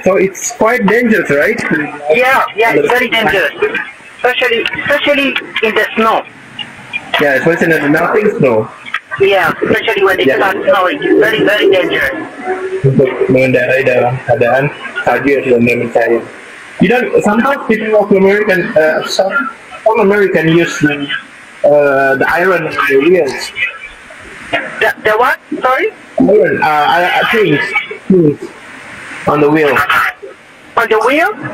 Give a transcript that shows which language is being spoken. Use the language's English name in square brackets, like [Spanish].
[English] So it's quite dangerous, right? Yeah, it's very dangerous, especially in the snow. Yeah, especially in the melting snow. Yeah, especially when it starts snowing, it's very, very dangerous. [Indonesian] Untuk mengendarai dalam keadaan salju yang sudah mulai mencair. [English] Sometimes people of some American use the iron on the wheels. The what? Sorry? Iron, things on the wheel. On the wheel?